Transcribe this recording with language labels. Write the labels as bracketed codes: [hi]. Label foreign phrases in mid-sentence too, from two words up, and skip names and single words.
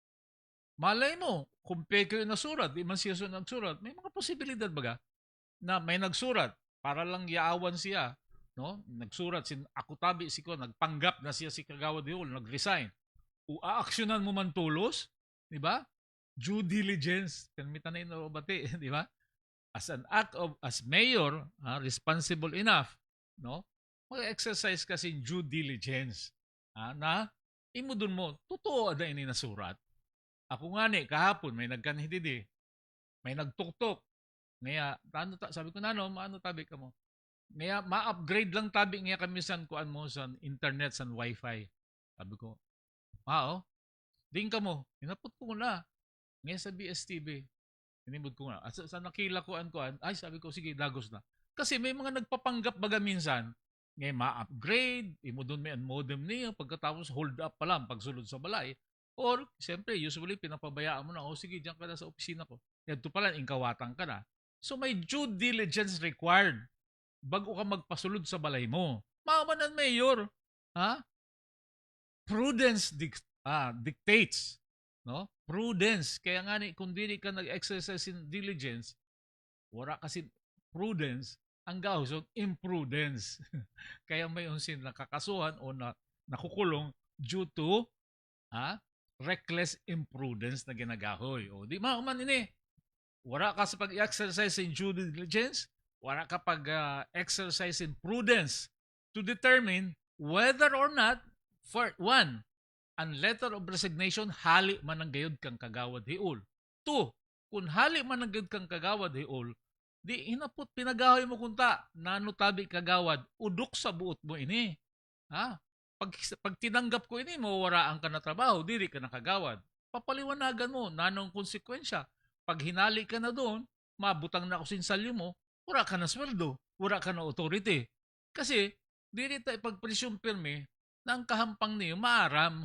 [bik] Malay mo, kung peke yung nasurat, di man siya nagsurat, may mga posibilidad baga na may nagsurat para lang yaawan siya. No? Nagsurat, ako tabi si ko, nagpanggap na siya si Kagawad Hiol, nag-resign. O aaksyonan mo man tulos, diba? [en] Due diligence, [bik] kanmita na yun bati, diba? [en] As an act of, as mayor, responsible enough, no? [bik] Mag-exercise kasi [en] due diligence, [bik] na imudun mo, totoo ada ini nasurat. Ako nga ni, kahapon, may nagkanhididi, may nagtuktok. Ngaya, sabi ko na, maano tabi ka mo? Ngaya, ma-upgrade lang tabi ngaya kami kuan mo sa internet, sa wifi. Sabi ko, ding ka mo, hinapot ko na. Ngaya sa BSTV, inimod ko nga. At sa nakila ko ay sabi ko, sige, dagos na. Kasi may mga nagpapanggap baga minsan, ngayon ma-upgrade, imo doon may modem niya, pagkatapos [en] hold up [bik] pa lang pagsulod sa balay. [tl] Or, siyempre, usually, pinapabayaan mo na, sige, diyan ka na sa opisina ko. Ito pala, ingkawatan ka na. [bik] So, may [en] due diligence required [bik] bago ka magpasulod sa balay mo. [en] Mamanan, Mayor. Prudence dictates. No? Prudence. [bik] Kaya nga kung dili ka nag-exercise [en] in diligence, [bik] wala kasi prudence, ang gahusog imprudence. Kaya may unsin nakakasuhan o nakukulong [en] due to reckless imprudence [bik] na ginagahoy. O di man ini. Wala ka sa pag-exercise [en] in due diligence, [bik] wala ka [en] pag-exercise in prudence to determine whether or not, for one, [bik] ang [en] letter of resignation, [bik] hali man ang gayod kang Kagawad Hiol. 2, kung hali man ang gayod kang Kagawad Hiol, Di hinapot pinagahoy mo kunta, nano tabi kagawad, udok sa buot mo ini. Ha? Pag tinanggap ko ini, mawawaraan ka na trabaho, dili ka nakagawad. Papaliwanagan mo, nanong konsekwensya. Pag hinali ka na doon, mabutang na kusinsalyo mo, wala ka na sweldo, wala ka na authority. Kasi, dili tayo pag-presume pirme na ang kahampang niyo maaram.